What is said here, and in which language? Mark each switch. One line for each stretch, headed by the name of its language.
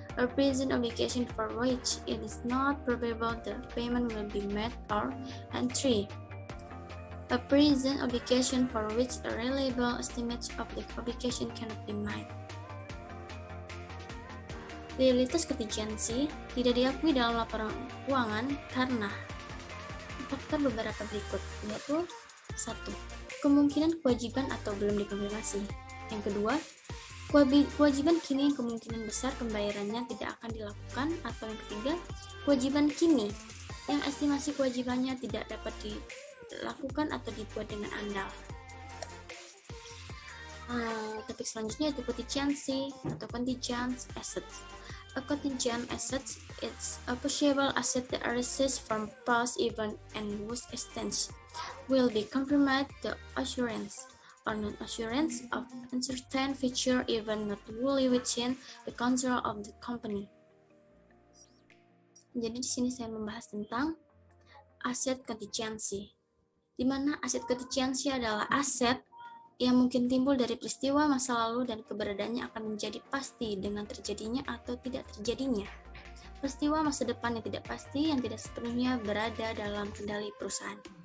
English: A present obligation for which it is not probable the payment will be made, and 3. A present obligation for which a reliable estimate of the obligation cannot be made.
Indonesian: Liabilitas contingency tidak diakui dalam laporan keuangan karena faktor beberapa berikut, yaitu 1. Kemungkinan kewajiban atau belum dikonfirmasi. Yang kedua, kewajiban kini yang kemungkinan besar pembayarannya tidak akan dilakukan, atau yang ketiga, kewajiban kini yang estimasi kewajibannya tidak dapat dilakukan atau dibuat dengan andal. Topik selanjutnya itu contingency atau contingent assets.
English: A contingent asset is a possible asset that arises from past event and whose extent will be confirmed the assurance or non-assurance of uncertain future even not wholly within the control of the company.
Indonesian: Jadi di sini saya membahas tentang aset contingency, di mana aset contingency adalah aset yang mungkin timbul dari peristiwa masa lalu dan keberadaannya akan menjadi pasti dengan terjadinya atau tidak terjadinya peristiwa masa depan yang tidak pasti yang tidak sepenuhnya berada dalam kendali perusahaan.